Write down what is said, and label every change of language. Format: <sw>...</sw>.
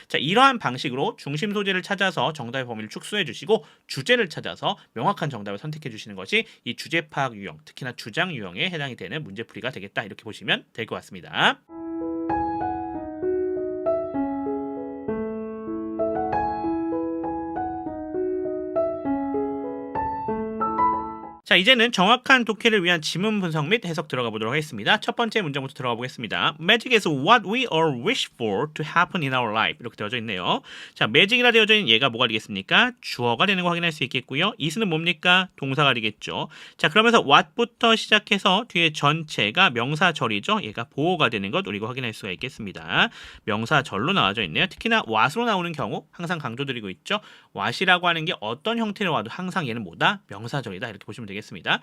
<ko>자, 이러한 방식으로 중심 소재를 찾아서 정답의 범위를 축소해 주시고 주제를 찾아서 명확한 정답을 선택해 주시는 것이 이 주제 파악 유형, 특히나 주장 유형에 해당이 되는 문제풀이가 되겠다 이렇게 보시면 될 것 같습니다. 자, 이제는 정확한 독해를 위한 지문 분석 및 해석 들어가 보도록 하겠습니다. 첫 번째 문장부터 들어가 보겠습니다.</ko> <en>Magic is what we all wish for to happen in our life.</en> <ko>이렇게 되어져 있네요. 자, magic이라 되어져 있는 얘가 뭐가 되겠습니까? 주어가 되는 거 확인할 수 있겠고요. is는 뭡니까? 동사가 되겠죠. 자, 그러면서 what부터 시작해서 뒤에 전체가 명사절이죠. 얘가 보호가 되는 것 우리가 확인할 수가 있겠습니다. 명사절로 나와져 있네요. 특히나 what으로 나오는 경우 항상 강조드리고 있죠. what이라고 하는 게 어떤 형태로 와도 항상 얘는 뭐다? 명사절이다. 이렇게 보시면 되겠습니다.</ko>